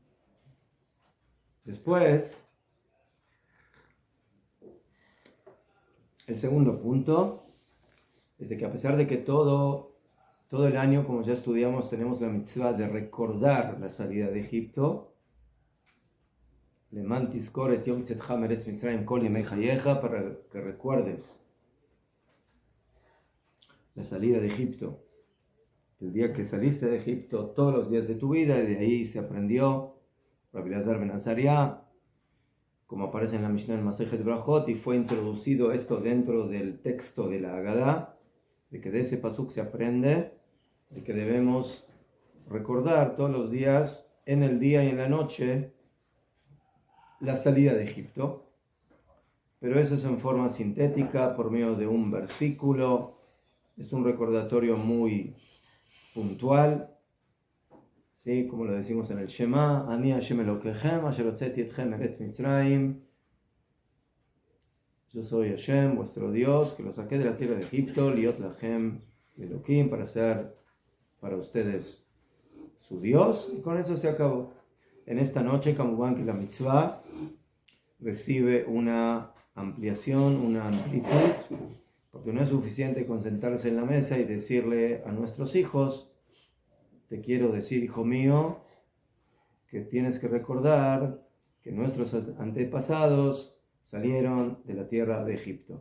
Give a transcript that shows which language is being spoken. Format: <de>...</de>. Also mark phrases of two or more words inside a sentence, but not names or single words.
<es>Después, el segundo punto es de que a pesar de que todo el año, como ya estudiamos, tenemos la mitzvah de recordar la salida de Egipto,</es> <he>למען תזכור את יום צאתך מארץ מצרים כל ימי חייך,</he> <es>para que recuerdes la salida de Egipto, el día que saliste de Egipto, todos los días de tu vida, y de ahí se aprendió Rabbi Elazar ben Azariah, como aparece en la Mishnah en Masejet Brajot, y fue introducido esto dentro del texto de la Haggadah, de que de ese pasuk se aprende de que debemos recordar todos los días en el día y en la noche la salida de Egipto, pero eso es en forma sintética por medio de un versículo. Es un recordatorio muy puntual, ¿sí? Como lo decimos en el</es> <he>Shema, אני השם אלקיכם, אשר הוצאתי אתכם מארץ מצרים.</he> <es>Yo soy Hashem, vuestro Dios, que los saqué de la tierra de Egipto,</es> <he>להיות לכם אלהים,</he> <es>para ser para ustedes su Dios, y con eso se acabó. En esta noche, Kamuban, que la mitzvah recibe una ampliación, una amplitud, porque no es suficiente con sentarse en la mesa y decirle a nuestros hijos: te quiero decir, hijo mío, que tienes que recordar que nuestros antepasados salieron de la tierra de Egipto.</es>